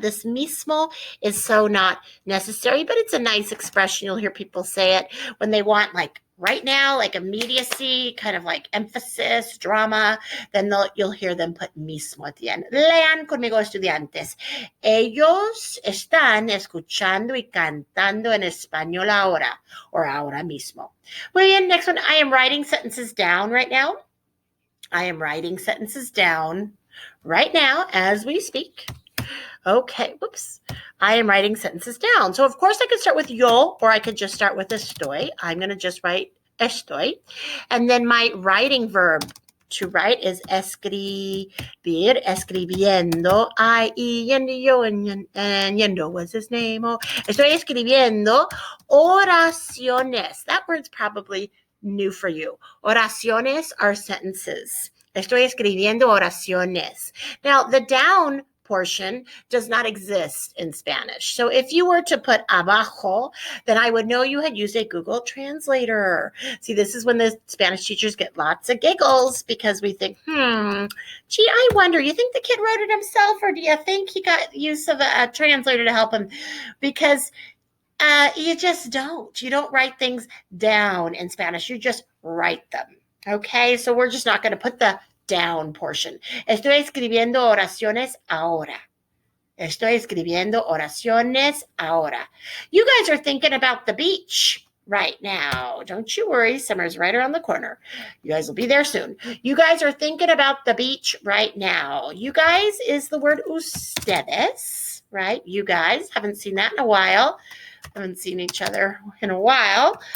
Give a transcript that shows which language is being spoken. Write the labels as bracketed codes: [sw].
[en] This mismo is so not necessary, but it's a nice expression. You'll hear people say it when they want like right now, like immediacy, kind of like emphasis, drama, then you'll hear them put mismo at the end. [es] Lean conmigo, estudiantes. Ellos están escuchando y cantando en español ahora, or ahora mismo. Muy bien, [en] next one. I am writing sentences down right now. I am writing sentences down right now as we speak. Okay, whoops. I am writing sentences down. So, of course, I could start with yo, or I could just start with estoy. I'm going to just write estoy. And then my writing verb to write is escribir, escribiendo. Yendo was his name. [es] Oh, estoy escribiendo oraciones. [en] That word's probably new for you. Oraciones are sentences. [es] Estoy escribiendo oraciones. [en] Now, the down portion does not exist in Spanish. So if you were to put abajo, then I would know you had used a Google Translator. See, this is when the Spanish teachers get lots of giggles because we think, gee, I wonder, you think the kid wrote it himself or do you think he got use of a translator to help him? Because you just don't. You don't write things down in Spanish. You just write them. Okay, so we're just not going to put the down portion. [es] Estoy escribiendo oraciones ahora. Estoy escribiendo oraciones ahora. [en] You guys are thinking about the beach right now. Don't you worry. Summer's right around the corner. You guys will be there soon. You guys are thinking about the beach right now. You guys is the word ustedes, right? You guys. Haven't seen that in a while. Haven't seen each other in a while.